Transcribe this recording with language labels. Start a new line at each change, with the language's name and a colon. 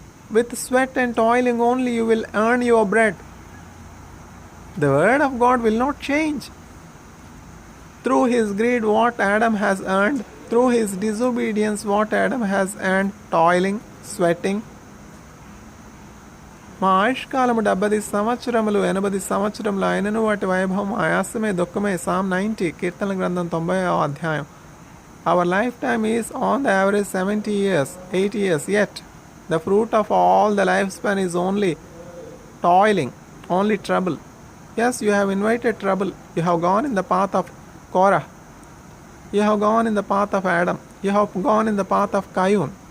English: With sweat and toiling only you will earn your bread. The word of God will not change. Through his greed, what Adam has earned, through his disobedience, what Adam has earned, toiling, sweating.
Telugu: మా ఆయుష్కాలము 70 సంవత్సరములు 80 సంవత్సరములు అయినను వాటి వైభవం ఆయాసమే దుఃఖమే. Psalm 90, కీర్తన గ్రంథం 90వ అధ్యాయం.
English: Our lifetime is on the average 70 years, 80 years, yet the fruit of all the lifespan is only toiling, only trouble. Yes, you have invited trouble. You have gone in the path of Korah. You have gone in the path of Adam. You have gone in the path of Cain.